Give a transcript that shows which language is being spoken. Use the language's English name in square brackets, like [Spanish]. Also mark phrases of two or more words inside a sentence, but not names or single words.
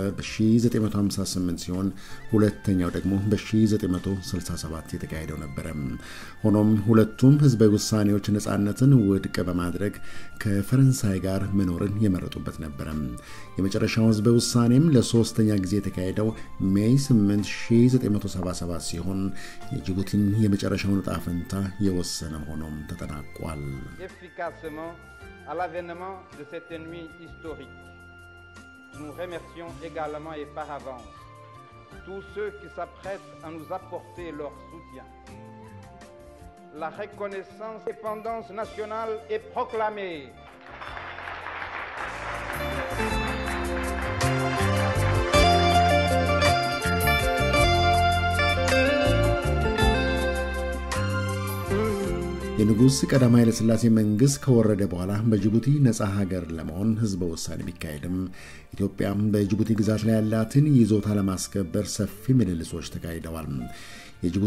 [Amharic] በ1958 ሲሆን ሁለተኛው ደግሞ በ1967 የተካሄደው ነበር። ሆኖም ሁለቱም ህዝባዊ ውሳኔዎች ነጻነትን ውድቅ በማድረግ ከፈረንሳይ ጋር መኖርን የመረጡበት ነበር። የመጨረሻው ህዝባዊ ውሳኔም ለሶስተኛ ጊዜ የተካሄደው ሜይ 8 1977 ሲሆን የጅቡቲን የመጨረሻውን ዕጣ ፈንታ የወሰነ ሆኖም ተጠናቋል። [French] Efficacement à l'avènement de cette nuit historique. Nous remercions également et par avance tous ceux qui s'apprêtent à nous apporter leur soutien. La reconnaissance de l'indépendance nationale est proclamée. [Amharic] የንጉስ ቀዳማዊ ኃይለ ሥላሴ መንግስት ከወረደ በኋላ በጅቡቲ ነፃ ሀገር ለመሆን ህዝበ ውሳኔ ቢካሄድም ኢትዮጵያም በጅቡቲ ግዛት ላይ ያላትን ይዞታ ለማስከበር ሰፊ ምልልሶች ተካሂደዋል። የጅቡቲ